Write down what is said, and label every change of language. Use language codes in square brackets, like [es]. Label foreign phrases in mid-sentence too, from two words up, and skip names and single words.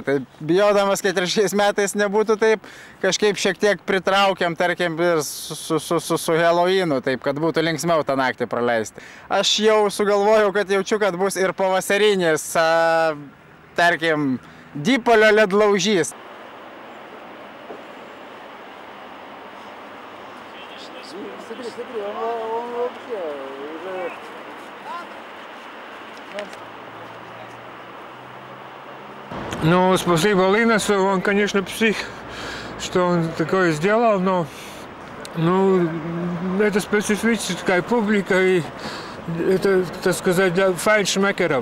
[lt] Tai bijodamas, kad ir šiais metais nebūtų taip, kažkaip šiek tiek pritraukiam, tarkim, ir su Halloweenu, taip, kad būtų linksmiau tą naktį praleisti. Aš jau sugalvojau, kad jaučiu, kad bus ir pavasarinis, tarkim, Dipolio ledlaužys. [ru] Ну, спасибо Линасу, он, конечно, псих, что он такое сделал, но это специфическая публика, и это, так сказать, для файншмекеров.